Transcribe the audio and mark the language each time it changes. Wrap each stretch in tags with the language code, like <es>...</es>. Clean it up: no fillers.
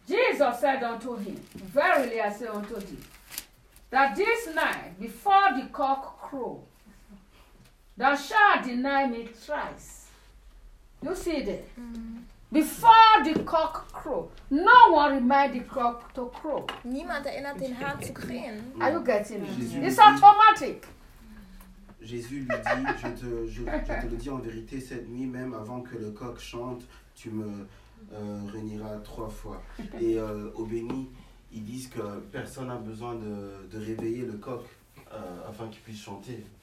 <en>Jesus said unto him, verily I say unto thee, that this night, before the cock crow, thou shalt deny me thrice. You see that? Before the cock crow, no one reminds the cock to crow.</en> <de>Niemand erinnert den Hahn zu krähen.</de> <en>Are you getting it? It's automatic.</en> <fr>Jésus lui dit, je te le dis en vérité, cette nuit même avant que le coq chante, tu me renieras 3 fois. Et au béni, il dit. disent que personne n'a besoin de réveiller le coq afin qu'il puisse chanter.</fr>